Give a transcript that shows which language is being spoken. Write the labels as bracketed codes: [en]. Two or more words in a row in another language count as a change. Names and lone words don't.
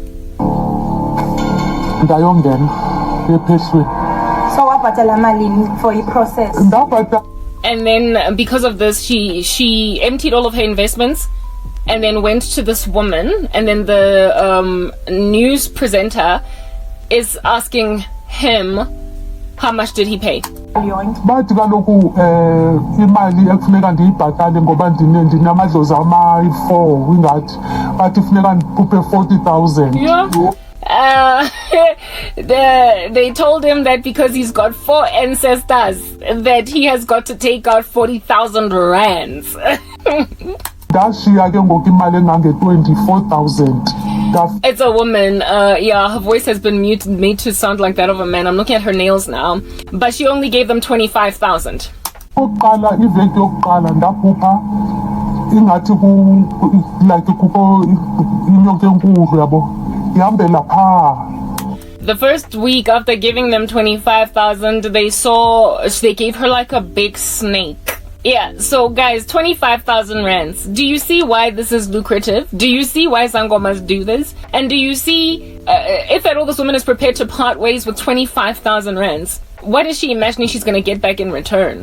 [en] So for the process. And then because of this, she emptied all of her investments and then went to this woman, and then the news presenter is asking him how much did he pay. [xh] Bathi kaloku imali ekufuneka ndiyibhatale ngoba ndinamadlozi ama-4 ingathi bathi funeka ndikhuphe 40,000. [en] They told him that because he's got 4 ancestors that he has got to take out 40,000 rands. [xh] Ndashiya ke ngoku imali engange-24,000. [en] It's a woman. Yeah, her voice has been made to sound like that of a man. I'm looking at her nails now, but she only gave them 25,000. [xh] Oqala iveki yokuqala ndakhupha ingathi like kukho inyoka enkulu yabo ihambela phaa. [en] The first week after giving them 25,000, they gave her like a big snake. Yeah, so guys, 25,000 rands. Do you see why this is lucrative? Do you see why Sangomas do this? And do you see, if at all this woman is prepared to part ways with 25,000 rands, what is she imagining she's going to get back in return?